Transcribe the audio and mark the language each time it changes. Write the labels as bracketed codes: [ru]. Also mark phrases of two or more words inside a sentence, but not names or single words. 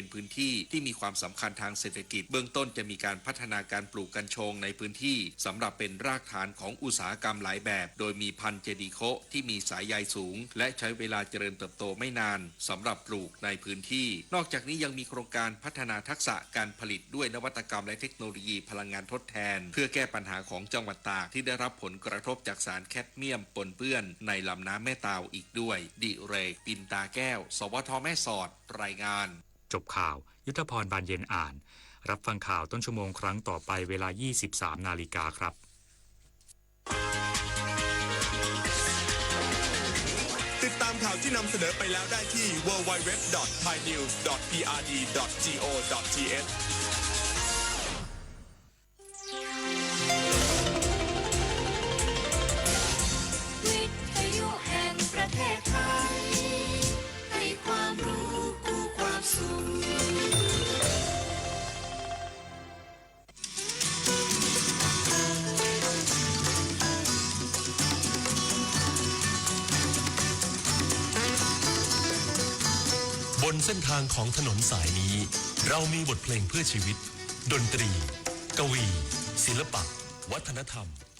[th] นที่ที่มีความสำคัญทางเศรษฐกิจเบื้องต้นจะมีการพัฒนาการปลูกกัญชงในพื้นที่สำหรับเป็นรากฐานของอุตสาหกรรมหลายแบบโดยมีพันธุ์เจดีโคะที่มีสายใยสูงและใช้เวลาเจริญเติบโตไม่นานสำหรับปลูกในพื้นที่นอกจากนี้ยังมีโครงการพัฒนาทักษะการผลิตด้วยนวัตกรรมและเทคโนโลยีพลังงานทดแทนเพื่อแก้ปัญหาของจังหวัดตากที่ได้รับผลกระทบจากสารแคดเมียมปนเปื้อนในลำน้ำแม่ตาวอีกด้วยดิเรกปินตาแก้วสวทแม่สอดรายงาน จบข่าวยุทธพรบานเย็นอ่านรับฟังข่าวต้นชั่วโมงครั้งต่อไปเวลา 23 นาฬิกาครับ ติดตามข่าวที่นำเสนอไปแล้วได้ที่ www.thainews.prd.go.th วิทยุแห่งประเทศไทยให้ความรู้กู้ความสุข บนเส้นทางของถนนสายนี้เรามีบทเพลงเพื่อชีวิตดนตรีกวีศิลปะวัฒนธรรม